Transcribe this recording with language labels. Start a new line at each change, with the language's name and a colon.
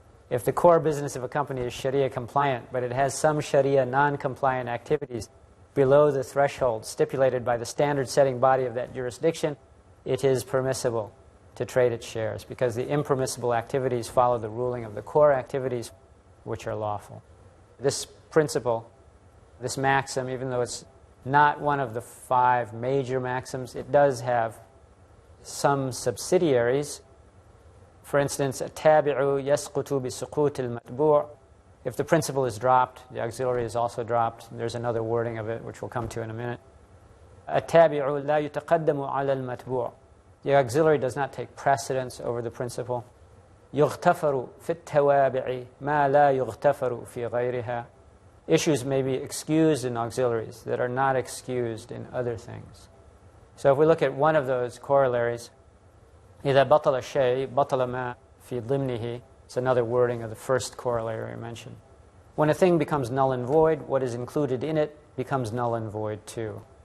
English: If the core business of a company is Sharia compliant, but it has some Sharia non-compliant activities below the threshold stipulated by the standard-setting body of that jurisdiction, it is permissible to trade its shares because the impermissible activities follow the ruling of the core activities which are lawful. This principle, this maxim, even though it's not one of the 5 major maxims, it does have some subsidiaries.
Arabic: For instance, التابع يسقط بسقوط المتبوع.
English: If the principle is dropped, the auxiliary is also dropped. There's another wording of it, which we'll come to in a minute.
Arabic: التابع لا يتقدم على المتبوع.
English: The auxiliary does not take precedence over the principle.
Arabic: يغتفر في التوابع ما لا يغتفر في غيرها.
English: Issues may be excused in auxiliaries that are not excused in other things. So if we look at one of those corollaries,
Arabic: إذا بطل الشيء بطل ما في ضمنه.
English: It's another wording of the first corollary I mentioned. When a thing becomes null and void, what is included in it becomes null and void too.